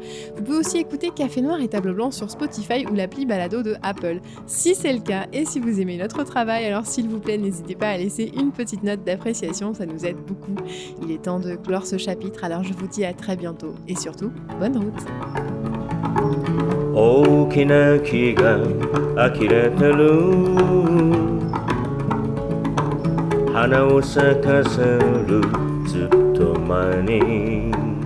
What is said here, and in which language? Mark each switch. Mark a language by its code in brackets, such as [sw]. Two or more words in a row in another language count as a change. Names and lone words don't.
[fr] Vous pouvez aussi écouter Café Noir et Table Blanc sur Spotify ou l'appli Balado de Apple. Si c'est le cas et si vous aimez notre travail, alors s'il vous plaît, n'hésitez pas à laisser une petite note d'appréciation, ça nous aide beaucoup. Il est temps de clore ce chapitre, alors je vous dis à très bientôt et surtout, bonne route! [ja] 大きな木が呆れてる花を咲かせるずっと前に